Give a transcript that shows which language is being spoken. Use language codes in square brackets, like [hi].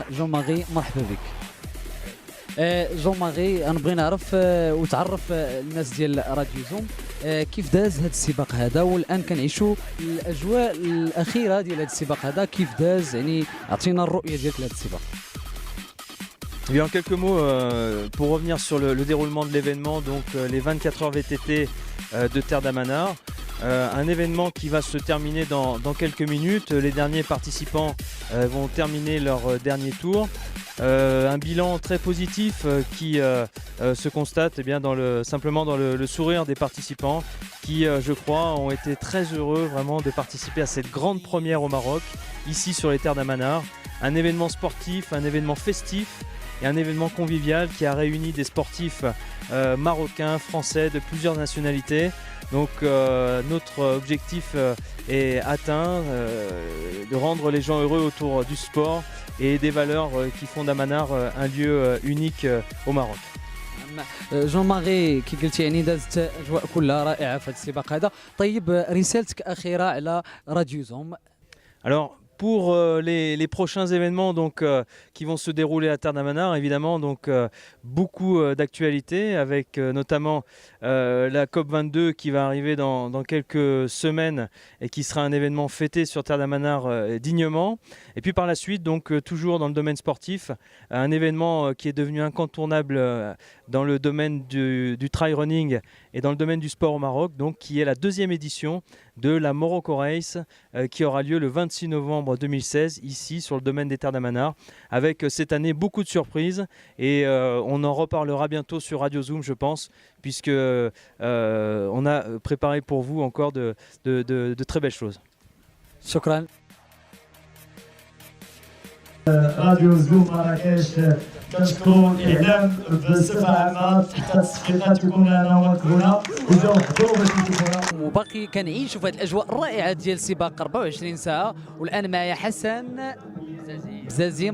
[ar] جون ماغي مرحبا بك. جون ماغي انا بغي نعرف وتعرف الناس ديال راديو زوم كيف داز هذا السباق هذا، والان كنعيشوا الاجواء الاخيره ديال هذا السباق هذا كيف داز، يعني اعطينا الرؤيه ديالك لهذا السباق. [fr] Eh bien, en quelques mots, pour revenir sur le déroulement de l'événement, donc les 24 heures VTT de Terre d'Amanar, un événement qui va se terminer dans quelques minutes. Les derniers participants vont terminer leur dernier tour. Un bilan très positif qui se constate eh bien, simplement dans le sourire des participants qui, je crois, ont été très heureux vraiment de participer à cette grande première au Maroc, ici sur les Terres d'Amanar. Un événement sportif, un événement festif et un événement convivial qui a réuni des sportifs marocains, français, de plusieurs nationalités. Donc notre objectif est atteint, de rendre les gens heureux autour du sport et des valeurs qui font d'Amanar un lieu unique au Maroc. [ar] جون ماغي كي قلتي يعني دازت اجواء كلها رائعه في هذا السباق هذا. طيب رسالتك اخيره على راديو زوم. [fr] Alors pour les prochains événements donc, qui vont se dérouler à Terre d'Amanar, évidemment donc, beaucoup d'actualités avec notamment la COP22 qui va arriver dans quelques semaines et qui sera un événement fêté sur Terre d'Amanar dignement. Et puis par la suite, donc, toujours dans le domaine sportif, un événement qui est devenu incontournable dans le domaine du trail running et dans le domaine du sport au Maroc, donc, qui est la 2e édition de la Morocco Race qui aura lieu le 26 novembre 2016 ici sur le domaine des Terres d'Amanar, avec cette année beaucoup de surprises et on en reparlera bientôt sur Radio Zoom, je pense, puisque on a préparé pour vous encore de très belles choses. [ar] شكرا. راديو زوم مراكش كنشكروا الاعلام بصفه عامه حتى التصفيقات يكون لنا هنا وجاو حضروا باش يشوفونا. وباقي كنعيشوا في هذه الاجواء الرائعه ديال سباق 24 ساعه، والان معايا حسن بزازيم.